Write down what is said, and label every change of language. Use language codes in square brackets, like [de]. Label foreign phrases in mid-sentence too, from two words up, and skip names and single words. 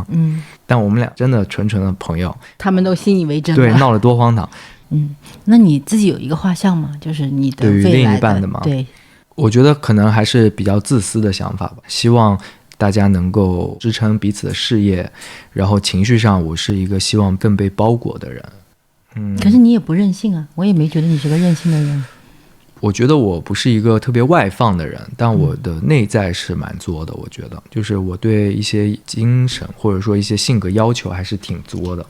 [zh] 但我們倆真的純純的朋友，他們都信以為真了，對，鬧了多荒唐。那你自己有一個畫像嗎？就是你的未來的，對於另一半的嗎？對，我覺得可能還是比較自私的想法吧，希望大家能夠支撐彼此的事業，然後情緒上我是一個希望更被包裹的人。可是你也不任性啊，我也沒覺得你是個任性的人。我覺得我不是一個特別外放的人，但我的內在是蠻作的。我覺得就是我對一些精神或者說一些性格要求還是挺作的。